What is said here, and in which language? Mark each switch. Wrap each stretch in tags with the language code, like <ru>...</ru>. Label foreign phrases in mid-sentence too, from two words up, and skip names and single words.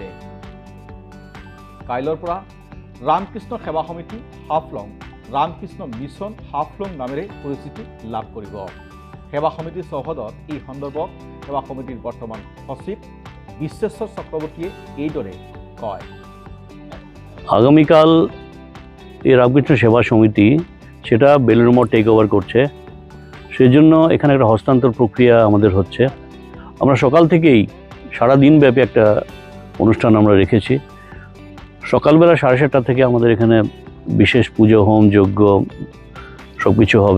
<as>কাইলৈৰ পৰা ৰামকৃষ্ণ সেৱা সমিতি হাফলং ৰামকৃষ্ণ মিছন হাফলং নামেৰে পৰিচিতি লাভ কৰিব। সেৱা সমিতিৰ চৌহদত এই সন্দৰ্ভত সেৱা সমিতিৰ বৰ্তমান সচিব বিশ্বেশ্বৰ চক্রবর্তীয়ে এইদরে কয়,</as> <bn>আগামীকাল এই রামকৃষ্ণ সেবা সমিতি সেটা বেলুড় মঠ</bn> <en>take over</en> <bn>করছে, সেই জন্য এখানে একটা হস্তান্তর প্রক্রিয়া আমাদের হচ্ছে। আমরা সকাল থেকেই সারা দিন ব্যাপী একটা অনুষ্ঠান আমরা রেখেছি। সকালবেলা 7:30 থেকে আমাদের এখানে বিশেষ পুজো হোম যজ্ঞ সব কিছু হবে।</bn>